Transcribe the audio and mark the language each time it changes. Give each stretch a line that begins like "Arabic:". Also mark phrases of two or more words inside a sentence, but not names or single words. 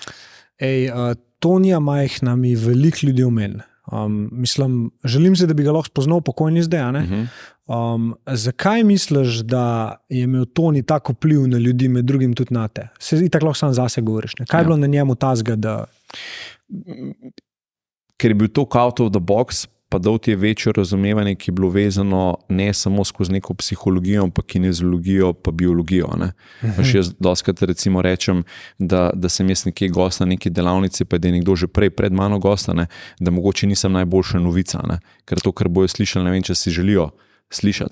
Slovenian: Tonija Majhna mi veliko ljudi omeni. Želim se, da bi ga lahko spoznal pokojni zdaj. Zakaj misliš, da je imel Toni tako vpliv na ljudi, med drugim tudi na te? Se itak lahko sam zase govoriš. Kaj je bilo na njemu tazga, da... Ker je bil to
English: out of the box,
Slovenian: pa dal ti je večje razumevanje, ki je bilo vezano ne samo skozi neko psihologijo, pa kineziologijo, pa biologijo. Jaz dostakrat recimo rečem, da sem jaz nekje gost na neki delavnici, pa da je nekdo že pred mano gost, da mogoče nisem najboljša novica, ker to, kar bojo slišali, ne vem, če si želijo slišati.